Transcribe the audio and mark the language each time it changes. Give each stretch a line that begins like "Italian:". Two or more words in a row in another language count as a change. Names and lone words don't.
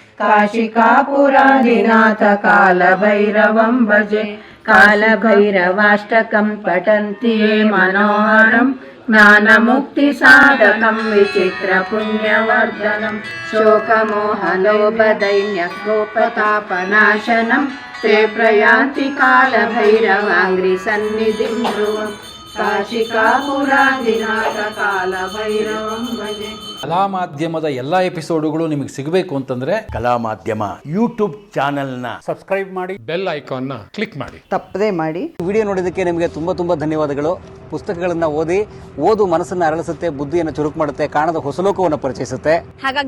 Sanskrit: काशिकापुरादिनाथकालभैरवं भजे कालभैरवाष्टकं पठन्ति ये मनोहरं ज्ञानमुक्तिसाधकं विचित्रपुण्यवर्धनं शोकमोहलोभदैन्यकोपतापनाशनं ते प्रयान्ति कालभैरवाङ्घ्रिसन्निधिं ध्रुवम् काशिकापुरादिनाथकालभैरवं भजे
Kannada: ಕಲಾ ಮಾಧ್ಯಮದ ಎಲ್ಲ ಎಪಿಸೋಡುಗಳು ನಿಮಗೆ ಸಿಗಬೇಕು ಅಂತಂದ್ರೆ ಕಲಾ ಮಾಧ್ಯಮ
English: YouTube channel
Kannada: ಸಬ್ಸ್ಕ್ರೈಬ್ ಮಾಡಿ
English: bell icon
Kannada: ಕ್ಲಿಕ್ ಮಾಡಿ. ತಪ್ಪದೇ ಮಾಡಿ. ವಿಡಿಯೋ ನೋಡಿದ್ದಕ್ಕೆ ನಿಮಗೆ ತುಂಬ ಧನ್ಯವಾದಗಳು. ಪುಸ್ತಕಗಳನ್ನು ಓದು ಮನಸ್ಸನ್ನು ಅರಳಿಸುತ್ತೆ, ಬುದ್ಧಿಯನ್ನು ಚುರುಕು ಮಾಡುತ್ತೆ, ಕಾಣದ ಹೊಸಲೋಕವನ್ನು ಪರಿಚಯಿಸುತ್ತೆ.